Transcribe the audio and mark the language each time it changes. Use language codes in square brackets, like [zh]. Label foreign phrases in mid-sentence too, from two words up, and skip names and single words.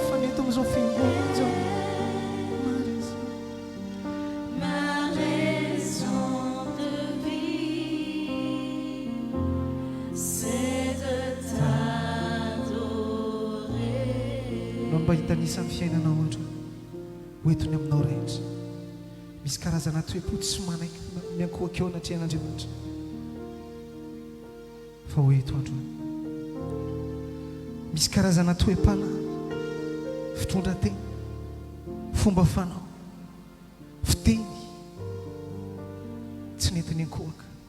[fr] Fanny, tu nous offres un bon. Ma raison de vie, c'est de t'adorer. [mg] Non mba hitanisany fiainana ohatra hoentony aminao rehetra misy karazana toe-po tsy manaiky miankohaka eo anaty ain'Andriamanitra fa ho eto androany misy karazana toe-panahy fitondrateny, fomba fanao, fiteny tsy nentiny ankohaka.